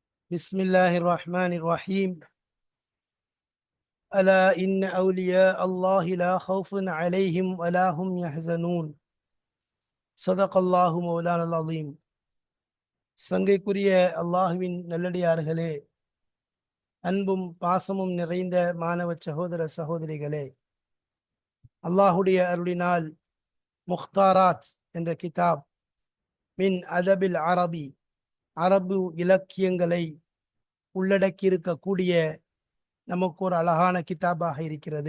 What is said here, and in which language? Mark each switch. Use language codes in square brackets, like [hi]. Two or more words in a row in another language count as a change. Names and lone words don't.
[ar] بسم الله الرحمن الرحيم. ألا إن أولياء الله لا خوف عليهم ولا هم يحزنون. صدق الله مولانا العظيم. [ta] சங்கைக்குரிய அல்லாஹுவின் நல்லடியார்களே, அன்பும் பாசமும் நிறைந்த மாணவ சகோதர சகோதரிகளே, அல்லாஹுடைய அருளினால் முக்தாராத் என்ற கிதாப் [ar] من الأدب العربي, [ta] அரபு இலக்கியங்களை உள்ளடக்கியிருக்கக்கூடிய நமக்கு ஒரு அழகான கிதாபாக இருக்கிறது.